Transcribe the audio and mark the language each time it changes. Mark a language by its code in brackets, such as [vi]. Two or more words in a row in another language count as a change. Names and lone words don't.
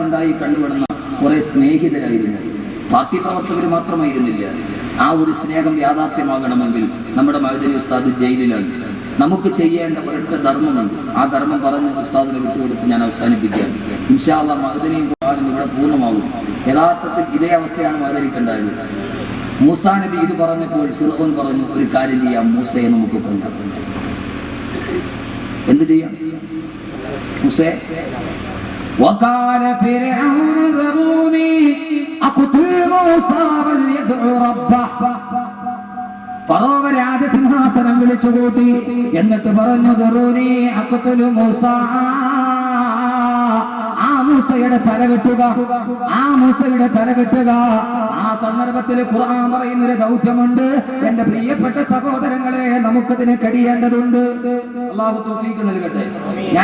[ml] ഉണ്ടായി കണ്ടുവിടുന്ന കുറെ സ്നേഹിതരായിരുന്നു പാർട്ടി പ്രവർത്തകർ മാത്രമായിരുന്നില്ല ആ ഒരു സ്നേഹം യാഥാർത്ഥ്യമാകണമെങ്കിൽ നമ്മുടെ മഅ്ദിനി ഉസ്താദ് ജയിലിലാണ് നമുക്ക് ചെയ്യേണ്ട ഒരൊറ്റ ധർമ്മമുണ്ട് ആ ധർമ്മം പറഞ്ഞ് ഉസ്താദിനെ വിട്ടുകൊടുത്ത് ഞാൻ അവസാനിപ്പിക്കുകയാണ് [ar] إن شاء الله [ml] മഅ്ദിനിയും ഖുർആനും ഇവിടെ പൂർണ്ണമാകും യഥാർത്ഥത്തിൽ ഇതേ അവസ്ഥയാണ് മഅ്ദിനിക്കുണ്ടായത് മൂസാ നബി ഇത് പറഞ്ഞപ്പോൾ ഫിർഔൻ പറഞ്ഞു ഒരു കാര്യം ചെയ്യാം മൂസയെ നമുക്ക് കൊല്ലാം എന്ത് ചെയ്യാം മൂസേ [ar] وقال فرعون ذروني أقتل موسى وليدعو ربه [ml] ഫറോവ രാജസിംഹാസനം വിളിച്ചുകൂട്ടി എന്നിട്ട് പറഞ്ഞു [ar] ذروني أقتل موسى [ml] ആ മൂസയുടെ തല വെട്ടുക ആ സന്ദർഭത്തിൽ ഖുർആൻ പറയുന്നൊരു ദൗത്യമുണ്ട് എന്റെ പ്രിയപ്പെട്ട സഹോദരങ്ങളെ നമുക്കതിന് കഴിയേണ്ടതുണ്ട് അല്ലാഹു തൗഫീഖ് നൽകട്ടെ ഞാൻ